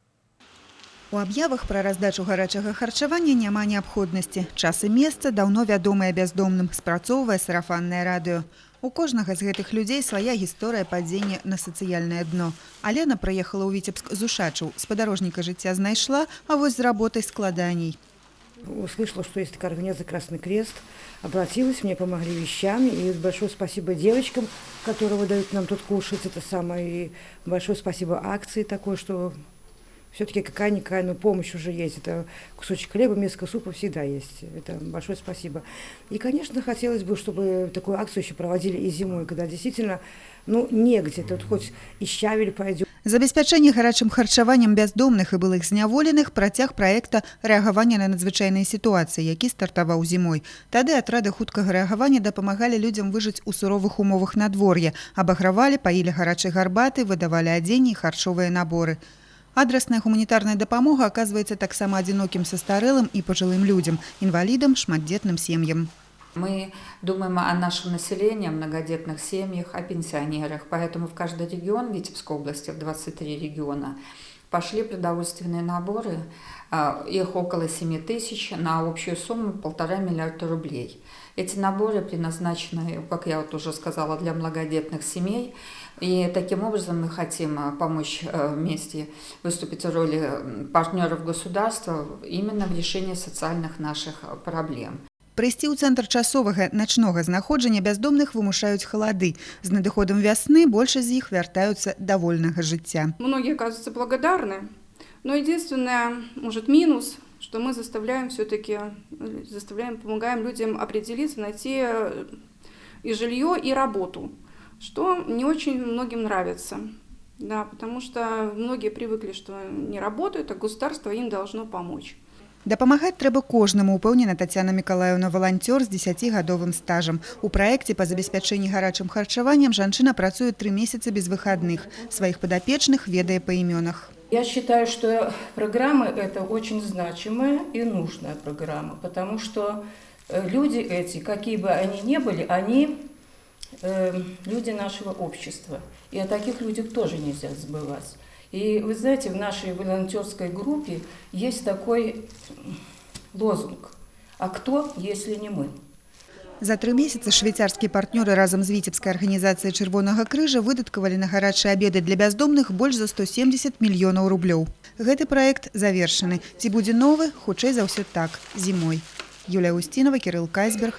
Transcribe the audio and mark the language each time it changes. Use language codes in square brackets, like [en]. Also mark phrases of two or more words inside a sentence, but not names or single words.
[be] У аб'явах пра раздачу гарачага харчавання няма неабходнасці. Час і месца даўно вядомыя бяздомным, спрацоўвае сарафаннае радыё. У кожнага з гэтых людзей свая гісторыя падзення на сацыяльнае дно. Алена прыехала ў Віцебск з Ушачаў. Спадарожніка жыцця знайшла, а вось з работай складаней. [ru] Услышала, что есть такая организация «Красный крест». Обратилась, мне помогли вещами. И большое спасибо девочкам, которые выдают нам тут кушать. Это самое. И большое спасибо акции такой, что все-таки какая-никакая, но помощь уже есть. Это кусочек хлеба, миска супа всегда есть. Это большое спасибо. И, конечно, хотелось бы, чтобы такую акцию еще проводили и зимой, когда действительно, негде. Тут хоть и щавель пойдет. [be] Забеспячэнне гарачым харчаваннем бяздомных і былых зняволеных працяг праекта рэагавання на надзвычайныя сітуацыі, які стартаваў зімой. Тады атрады хуткага рэагавання дапамагалі людзям выжыць у суровых умовах надвор'я, абагравалі, паілі гарачай гарбаты, выдавалі адзенне і харчовыя наборы. Адрасная гуманітарная дапамога аказваецца таксама адзінокім састарэлым і пажылым людзям, інвалідам, шматдзетным сем'ям. [ru] Мы думаем о нашем населении, о многодетных семьях, о пенсионерах. Поэтому в каждый регион Витебской области, в 23 региона, пошли продовольственные наборы. Их около 7000 на общую сумму 1,5 миллиарда рублей. Эти наборы предназначены, как я вот уже сказала, для многодетных семей. И таким образом мы хотим помочь вместе выступить в роли партнеров государства именно в решении социальных наших проблем. [be] Прыйсці ў цэнтр часовага начнога знаходжання бяздомных вымушаюць халады. З надыходам вясны большасць з іх вяртаюцца да вольнага жыцця. [ru] Многие оказываются благодарны, но единственное, может, минус, что мы помогаем людям определиться, найти и жилье, и работу, что не очень многим нравится. Да, потому что многие привыкли, что не работают, а государство им должно помочь. [be] Дапамагаць трэба кожнаму, упэўнена Тацяна Мікалаеўна, валанцёр з 10-гадовым стажам. У праекце па забеспячэнні гарачым харчаваннем жанчына працуе 3 месяцы без выходных. Сваіх падапечных ведае па імёнах. [ru] Я считаю, что программа это очень значимая и нужная программа, потому что люди эти, какие бы они ни были, они люди нашего общества. И о таких людях тоже нельзя забывать. И вы знаете, в нашей волонтерской группе есть такой лозунг «А кто, если не мы?». [be] За 3 месяцы швейцарскія партнёры разам з Віцебскай арганізацыяй Чырвонага крыжа выдаткавалі на гарачыя абеды для бяздомных больш за 170 мільёнаў рублёў. Гэты праект завершаны. Ці будзе новы? Хутчэй за ўсё так, зімой. Юлія Устінова, Кірыл Кайсберг.